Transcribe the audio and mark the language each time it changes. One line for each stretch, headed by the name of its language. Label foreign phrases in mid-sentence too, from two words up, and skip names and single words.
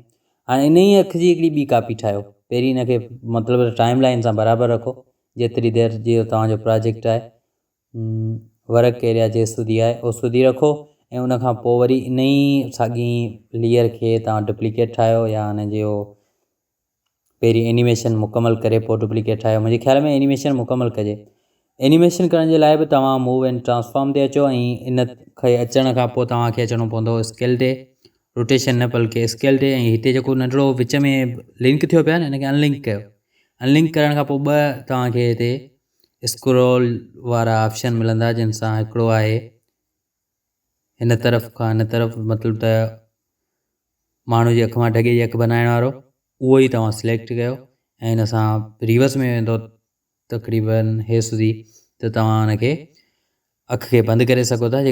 Sindhi: हाणे इन ई अखि जी हिकिड़ी ॿी कापी ठाहियो। पहिरीं हिनखे मतिलबु
English: time line
Sindhi: सां बराबरि रखो, जेतिरी देरि जी तव्हांजो प्रोजेक्ट आहे
English: work area
Sindhi: जे सुधी आहे उहो सुधी रखो, ऐं उनखां पोइ वरी इन ई साॻी लेयर खे तव्हां डुप्लीकेट ठाहियो या हुनजो पहिरीं एनिमेशन मुकमल करे पोइ डुप्लीकेट ठाहियो। मुंहिंजे ख़्याल में एनिमेशन मुकमल कजे। एनिमेशन करण जे लाइ बि तव्हां
English: move and transform
Sindhi: ते अचो ऐं इन खे अचण खां पोइ तव्हांखे अचिणो पवंदो स्केल ते, रोटेशन न बल्कि स्केल ते। ऐं हिते जेको नंढिड़ो विच में लिंक थियो पियो आहे न, हिनखे अनलिंक कयो। अनलिंक करण खां पोइ ॿ तव्हांखे हिते स्क्रोल वारा ऑप्शन मिलंदा, जिन सां हिकिड़ो आहे हिन तरफ़ खां हिन तरफ़, मतिलबु त माण्हू जी अखि मां ढगे जी अखि बनाइण वारो, उहो ई तव्हां सिलेक्ट कयो ऐं हिन सां रिवर्स में वेंदो तक़रीबन हे सुधी, त तव्हां हुनखे अखि खे बंदि करे सघो था।